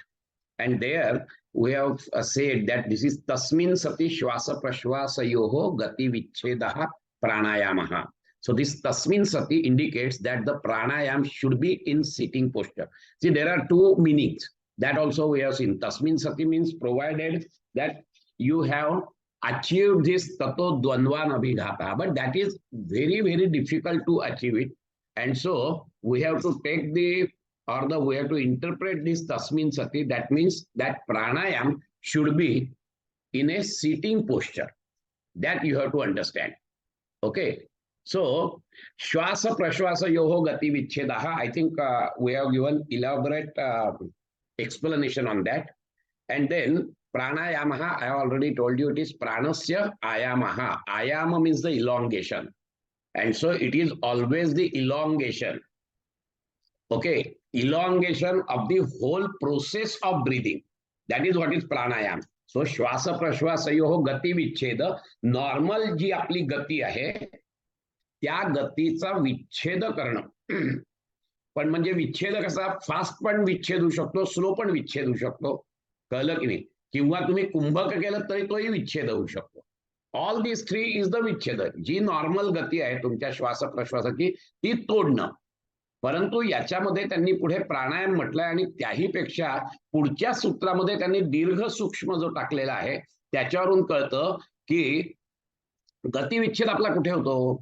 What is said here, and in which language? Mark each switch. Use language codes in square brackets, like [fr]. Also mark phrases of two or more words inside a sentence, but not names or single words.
[en] And there we have said that this is [sa] तस्मिन् सति श्वास प्रश्वास योः गति विच्छेदः प्राणायामः. [en] So this [sa] तस्मिन् सति [en] indicates that the pranayam should be in sitting posture. See, there are 2 meanings. That also we have seen. [sa] तस्मिन् सति [en] means provided that you have achieved this [sa] ततो द्वन्द्वान् अभिघातः. [en] But that is very, very difficult to achieve it. And so we have to take we have to interpret this [sa] तस्मिन् सति. [en] That means that pranayam should be in a sitting posture. That you have to understand. Okay. So, [sa] श्वास प्रश्वास योः गति विच्छेदः. [en] I think we have given elaborate explanation on that. And then pranayamaha, I have already told you it is [sa] प्राणस्य आयामः. [en] Ayama means the elongation. And so it is always the elongation. Okay, elongation of the whole process of breathing. That is what is pranayam. [sa] So श्वास प्रश्वास योः गति विच्छेद. [mr] Normal जी आपली गती आहे त्या गतीचा विच्छेद करणं. पण म्हणजे विच्छेद कसा, फास्ट पण विच्छेद होऊ शकतो, स्लो पण विच्छेद होऊ शकतो. कळलं की नाही? किंवा तुम्ही कुंभक केलं तरी तोही विच्छेद होऊ शकतो. [en] all this 3 is the विच्छेद. [mr] जी नॉर्मल गती आहे तुमच्या श्वास प्रश्वासाची ती तोडणं. परंतु याच्यामध्ये त्यांनी पुढे प्राणायाम म्हटलंय आणि त्याही पेक्षा पुढच्या सूत्रामध्ये त्यांनी दीर्घ सूक्ष्म जो टाकलेला आहे त्याच्यावरून कळतं की गतिविच्छेद आपला कुठे होतो.